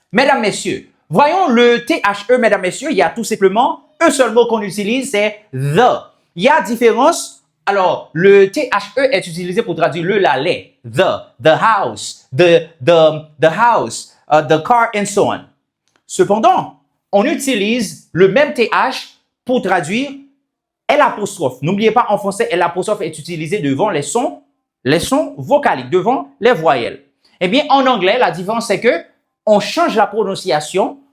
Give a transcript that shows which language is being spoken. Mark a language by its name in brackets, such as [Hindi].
[French] Mesdames, messieurs, voyons le THE, mesdames, messieurs, il y a tout simplement un seul mot qu'on utilise, c'est the. Il y a différence. Alors, le THE est utilisé pour traduire le, la, les. [English] The house, the house, the car, and so on. [French] Cependant, on utilise le même TH pour traduire L'. N'oubliez pas, en français, L' est utilisé devant les sons vocaliques, devant les voyelles. Eh bien, en anglais, la différence, c'est que on change la prononciation.